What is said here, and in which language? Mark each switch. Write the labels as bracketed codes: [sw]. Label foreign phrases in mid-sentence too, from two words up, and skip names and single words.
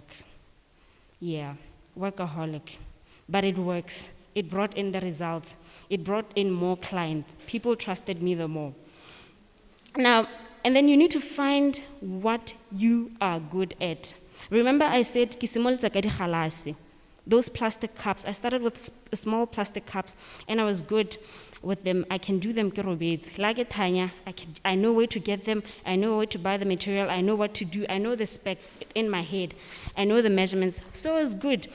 [en] Yeah, workaholic. But it works. It brought in the results. It brought in more clients. People trusted me the more. Now, and then you need to find what you are good at. Remember I said, [tn] ke simolotse ka dikgalase. [en] Those plastic cups, I started with small plastic cups, and I was good with them. I can do them, like Tanya, I know where to get them, I know where to buy the material, I know what to do, I know the specs in my head, I know the measurements, so it's good.